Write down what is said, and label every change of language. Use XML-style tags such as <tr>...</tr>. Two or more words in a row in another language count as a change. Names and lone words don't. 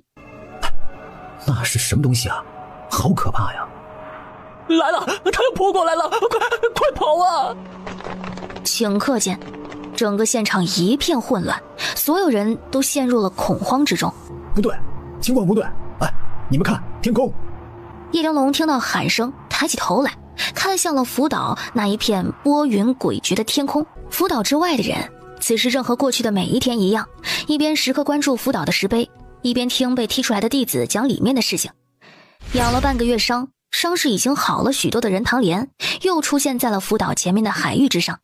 <zh>那是什麼東西啊？好可怕呀！來了，他又撲過來了，快跑啊！顷刻間，整個現場一片混亂，所有人都陷入了恐慌之中。不對，情況不對！哎，你們看，天空！叶玲珑聽到喊聲，抬起頭來，看向了福島那一片波雲詭譎的天空。福島之外的人，此時正和過去的每一天一樣，一邊時刻關注福島的石碑，一邊聽被踢出來的弟子講裡面的事情。養了半個月傷勢已經好了許多的任堂蓮，又出現在了福島前面的海域之上。</zh>